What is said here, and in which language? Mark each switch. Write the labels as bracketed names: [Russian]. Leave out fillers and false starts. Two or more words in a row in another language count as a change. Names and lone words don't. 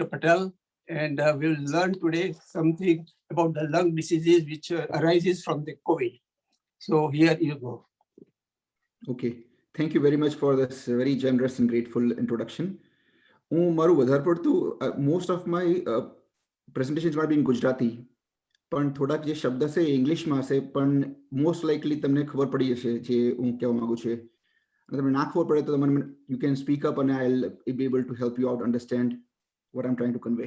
[English] Patel, and we'll learn today something about the lung diseases which arises from the COVID. So here you go. Okay, thank you very much for this very generous and grateful introduction. Most of my presentations are in Gujarati. [Gujarati] પણ થોડાક જે શબ્દ છે ઇંગ્લિશમાં હશે પણ [English] most likely [Gujarati] તમને ખબર પડી જશે જે હું કહેવા માંગુ છું અને તમને ના ખબર પડે તો તમને [English] you can speak up [Gujarati] અને [English] I will be able to help you out understand what I am trying to convey.